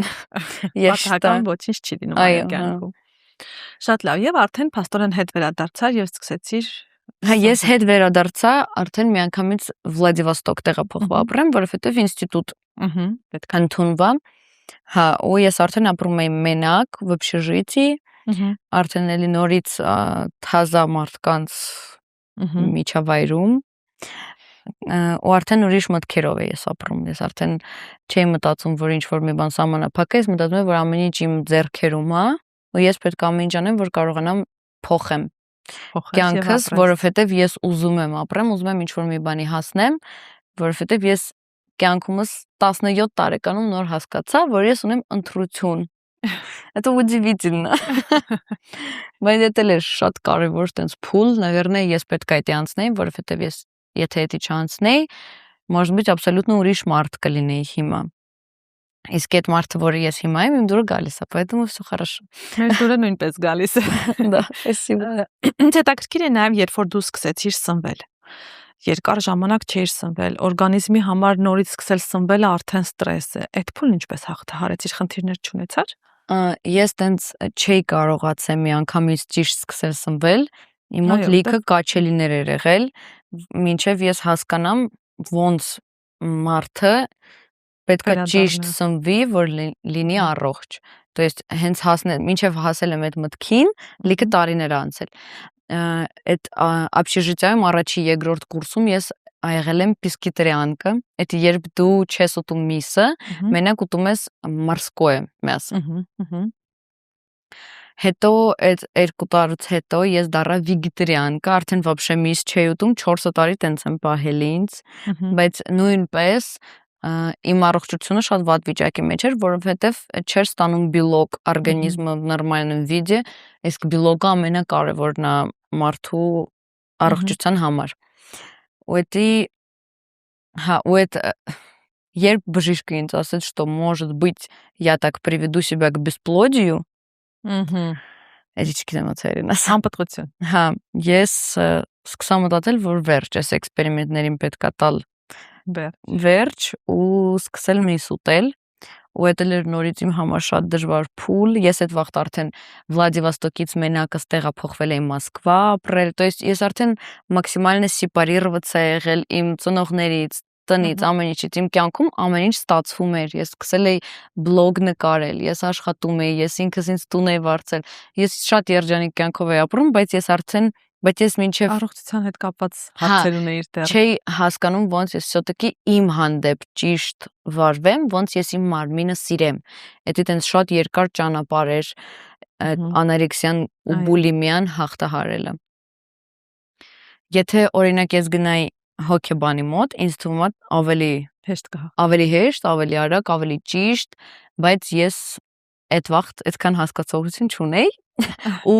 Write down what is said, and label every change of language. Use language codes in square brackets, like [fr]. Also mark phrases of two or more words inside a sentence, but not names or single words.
[hy] Պատահական ոչինչ չի լինում այդ կյանքում։ Շատ լավ, եւ արդեն փաստորեն հետ վերադարձար եւ սկսեցիր։ Հա, ես հետ վերադարձա, արդեն միանգամից Վլադիվոստոկ տեղափոխվա ապրեմ, որովհետեւ ինստիտուտ պետք է ընդունվա։ Հա, ու ես արդեն ապրում եմ մենակ, [ru] в общежитии, [hy] արդեն էլի նորից թազա մարդկանց միջավայրում, ու արդեն ուրիշ մտքերով եմ ես ապրում։ Ես արդեն չէի մտածում, որ ինչ որ մի բան սահմանափակ է, ես մտածում եմ, որ ամեն ինչ իմ ձեռքերում է, ու ես պետք է ամեն ինչ անեմ, որ կարողանամ փոխեմ կյանքս, որովհետև ես ուզում եմ ապրեմ, ուզում եմ ինչ-որ մի բանի հասնեմ, որովհետև ես կյանքումս 17 տարեկանում նոր հասկացա, որ ես ունեմ ընտրություն։ [ru] Это удивительно։ [hy] Բայց դա էլ է շատ կարևոր տենց փուլ, наверное, ես պետք է դա անցնեի, որովհետև ես եթե դա չանցնեի, [ru] может быть, абсолютно [hy] ուրիշ մարդ կլինեի հիմա։ Իսկ այդ մարդը, որը ես հիմա եմ, իմ դուրը գալիս է, [ru] поэтому всё хорошо։ [hy] Մեր դուրը նույնպես գալիս է։ [ru] Да, спасибо։ [hy] Հետաքրքիր է նաև, երբ որ դու սկսեցիր սնվել։ Երկար ժամանակ չէիր սնվել, օրգանիզմի համար նորից սկսել սնվելը արդեն ստրես է։ Այդ փուլն ինչպես հաղթահարեցիր, խնդիրներ չունեցար։ Ես տենց չէի կարողացել միանգամից ճիշտ սկսել սնվել, իմ մոտ լիքը կաչելիներ էր եղել, մինչև ես հասկանամ ոնց մարդը պետք է ճիշտ սնվի, որ լինի առողջ։ [ru] То есть [hy] հենց մինչև հասել եմ այդ մտքին, լիքը տարիներ անցել։ Այդ общежитиայում առաջի երկրորդ կուրսում ես եղել եմ пескетарианка, это երբ դու չես ուտում միսը, մենակ ուտում ես [ru] морское мясо։ [hy] Հետո այդ 2 տարուց հետո ես դառա վեգետարիանկա, արդեն вообще միս չէի ուտում, 4 տարի տենց եմ պահել ինձ, բայց նույնպես իմ առողջությունը շատ վատ վիճակի մեջ էր, որովհետև չէր ստանում բիլոկ, օրգանիզմը [ru] в нормальном виде, [hy] իսկ բիլոկը ամենակարևորն է մարդու առողջության համար։ У это երբ բժիշկը ինձ ասաց, [ru] что может быть я так приведу себя к бесплодию, [hy] Էջիչքին մտերին ասա։ Անպտղություն։ Հա, ես սկսա մտածել, որ վերջ, այս էքսպերիմենտներին պետք է տալ վերջ ու սկսել միս ուտել, ու դա էր նորից իմ համար շատ դժվար փուլ, ես այդ վաղտ արդեն Վլադիվոստոկից մենակս տեղափոխվել էի Մոսկվա ապրել, [ru] то есть [hy] ես արդեն մաքսիմально սեպարироваться եղել իմ ծնողներից, տնից, ամեն ինչից, իմ կյանքում ամեն ինչ ստացվում էր, ես սկսել էի բլոգ նկարել, ես աշխատում էի, ես ինքս ինձ տուն էի վարձել, ես շատ երջանիկ կյանքով էի ապրում, բայց ես մինչև առողջության հետ կապված հարցեր ունեի դեռ չէի հասկանում ոնց ես все-таки իմ հանդեպ ճիշտ վարվեմ, ոնց ես իմ մարմինը սիրեմ։ Դա տենց շատ երկար ճանապարհ էր անորեքսիան ու բուլիմիան հաղթահարելը։ Եթե օրինակ ես գնայի հոգեբանի մոտ, ինձ թվում է ավելի հեշտ, ավելի արագ, ավելի ճիշտ, բայց ես այդ վաղտ այդքան հասկացողություն չունեի ու